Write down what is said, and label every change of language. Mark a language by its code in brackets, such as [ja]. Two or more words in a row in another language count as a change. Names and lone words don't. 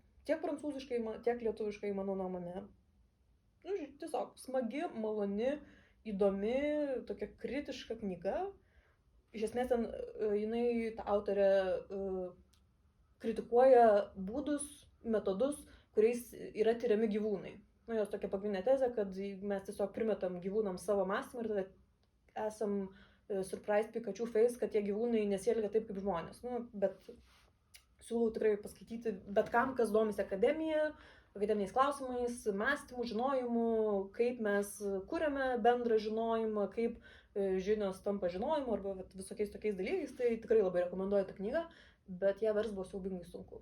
[lt] Tiek prancūziškai, tiek lietuviškai, mano nuomonė. Nu, tiesiog smagi, maloni, įdomi, tokia kritiška knyga. Iš esmės ten jinai, ta autorė, kritikuoja būdus, metodus, kuriais yra tyriami gyvūnai. Nu, jos tokia pagrindinė tezė, kad mes tiesiog primetam gyvūnams savo mąstymą ir tada esam [en] surprised Pikachu face, [lt] kad tie gyvūnai nesielgia taip kaip žmonės. Nu, bet siūlau tikrai paskaityti bet kam, kas domisi akademiniais klausimais, mąstymu, žinojimu, kaip mes kuriame bendrą žinojimą, kaip žinios tampa žinojimu arba visokiais tokiais dalykais, tai tikrai labai rekomenduoju tą knygą, bet ją vers buvo siaubingai sunku.